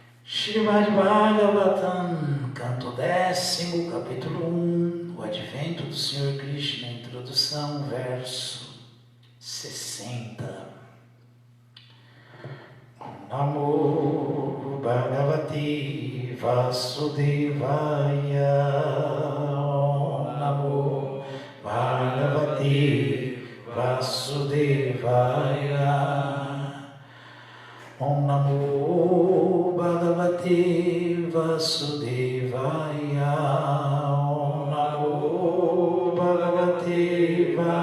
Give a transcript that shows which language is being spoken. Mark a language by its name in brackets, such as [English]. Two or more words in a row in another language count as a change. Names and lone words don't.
[Portuguese] Srimad Bhagavatam, canto 10º, capítulo 1, o advento do Senhor Krishna, introdução, verso 60. [Sanskrit] Namo Bhagavate Vasudevaya, Namo Bhagavate Vasudevaya, Om Namo Bhagavate Vasudevaya, Om Namo Bhagavate